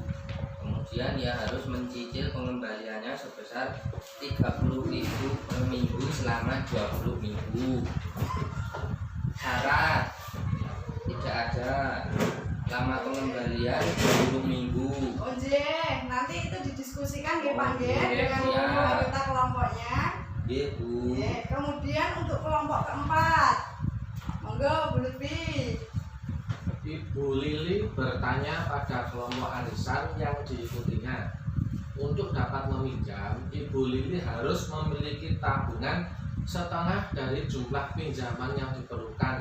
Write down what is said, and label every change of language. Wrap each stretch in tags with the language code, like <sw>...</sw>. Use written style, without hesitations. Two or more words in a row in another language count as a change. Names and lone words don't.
<id>Kemudian ia harus mencicil pengembaliannya sebesar 30.000 per minggu selama 20 minggu. Syarat: tidak ada lama pengembalian 20 minggu. Oh nggih, nanti itu didiskusikan nggih Pak nggih Oke, dengan siap. anggota kelompoknya. Nggih, Bu. Nggih. Kemudian untuk kelompok keempat, monggo Bu Lutfi. Ibu Lili bertanya pada kelompok arisan yang diikutinya. Untuk dapat meminjam, Ibu Lili harus memiliki tabungan setengah dari jumlah pinjaman yang diperlukan.</id>